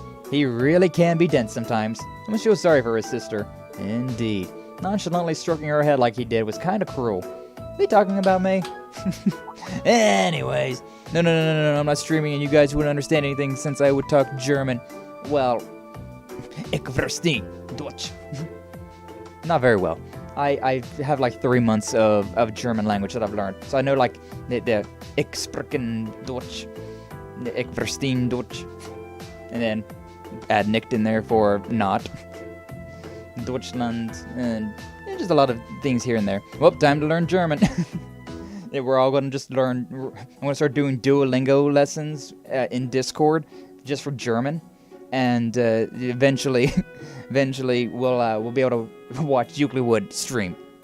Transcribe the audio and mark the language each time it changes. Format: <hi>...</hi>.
<en>He really can be dense sometimes. I'm gonna feel sorry for his sister. Indeed. Nonchalantly stroking her head like he did was kind of cruel. Are they talking about me? Anyways. No, I'm not streaming and you guys wouldn't understand anything since I would talk German.</en> <de>Well, ich verstehe Deutsch.</de> <en>Not very well. I have like 3 months of German language that I've learned. So I know like the</en> <de>ich sprechen Deutsch, ich verstehe Deutsch,</de> <en>and then add nicht in there for not. Deutschland, and just a lot of things here and there. Well, time to learn German. We're all going to just learn. I'm going to start doing Duolingo lessons in Discord just for German, and eventually we'll be able to watch Euclid stream.</en>